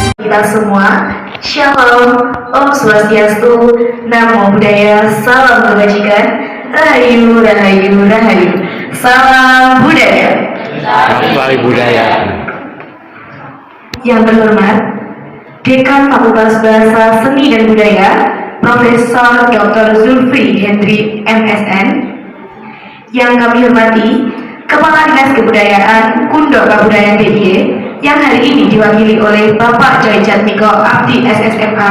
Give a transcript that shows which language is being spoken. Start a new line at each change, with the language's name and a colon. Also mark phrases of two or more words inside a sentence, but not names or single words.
Indonesian: kita semua. Shalom,
Balinese: Om Swastiastu,
Pali: Namo Buddhaya,
Indonesian: Salam Kebajikan,
Javanese: Rahayu, Rahayu, Rahayu.
Indonesian: Salam budaya. Salam budaya. Yang terhormat, Dekan Fakultas Bahasa Seni dan Budaya, Profesor Dr. Zulfi Hendri MSN. Yang kami hormati, Kepala Dinas Kebudayaan Kundo Kabudayan DIY yang hari ini diwakili oleh Bapak Joy Jatmiko Abdi SSMA.